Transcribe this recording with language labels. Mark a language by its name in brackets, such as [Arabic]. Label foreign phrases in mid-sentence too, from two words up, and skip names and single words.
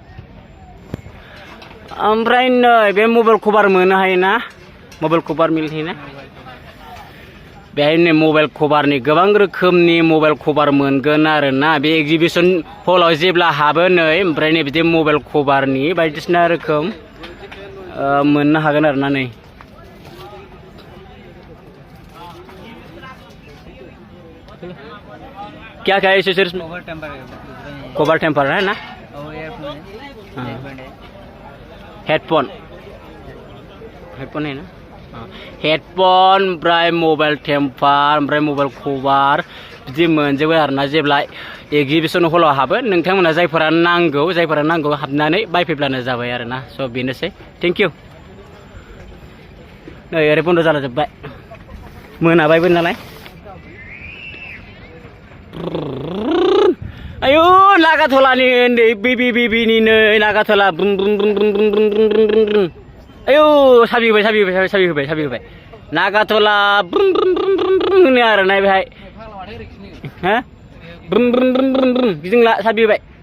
[Bodo] ओमफ्राय नै बे [English] mobile cover [Bodo] मोननो हायोना [English] mobile cover [Bodo] मिलहैना बेहाय नै [English] mobile coverni [Bodo] गोबां रोखोमनि [English] mobile cover [Bodo] मोनगोन आरोना बे एगजिबिसन हलाव जेब्ला हाबो नै ओमफ्राय नै बिदि [English] mobile coverni [Bodo] बायदिसिना रोखोम मोननो हागोन आरोना नै [Hindi] क्या क्या है कवर टेम्पर है ना [Bodo] हेडफन है ना हेडफन ओमफ्राय [English] mobile temper [Bodo] ओमफ्राय [English] mobile cover [Bodo] बिदि मोनजोबो आरोना जेब्ला एगजिबिसन हलाव हाबो नोंथांमोना जायफोरा नांगौ हाबनानै बायफैब्लानो जाबाय आरोना स' बेनोसै [English] thank you [Bodo] नै ओरै बन्द' जाला जोब्बाय मोनाबायबो नालाय आयु नागाथलानि उन्दै बिबिनि नै नागाथला ब्रुम ब्रुम ब्रुम ब्रुम ब्रुम ब्रुम ब्रुम ब्रुम ब्रुम ब्रुम आयु साबि होबाय नागाथला ब्रुम ब्रुम ब्रुम ब्रुम ब्रुम होनो आरोना बेहाय हा ब्रुम ब्रुम ब्रुम ब्रुम ब्रुम गिदिंला साबि होबाय